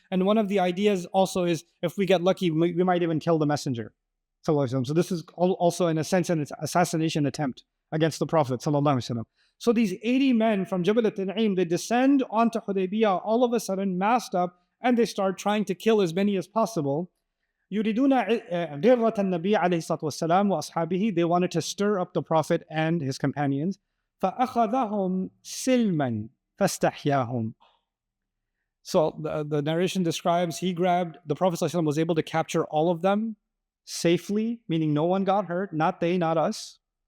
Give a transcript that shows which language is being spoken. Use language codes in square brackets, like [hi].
[en] And one of the ideas also is, if we get lucky, we might even kill the messenger. So this is also, in a sense, an assassination attempt against the Prophet. So these 80 men from Jabal al-Tan'im, they descend onto Hudaybiyah all of a sudden, masked up, and they start trying to kill as many as possible. [ar] يريدون غيرة النبي عليه الصلاة والسلام وأصحابه. [en] They wanted to stir up the Prophet and his companions. [ar] فأخذهم سلما فاستحياهم. [en] So the narration describes, the Prophet ﷺ was able to capture all of them safely, meaning no one got hurt, not they, not us.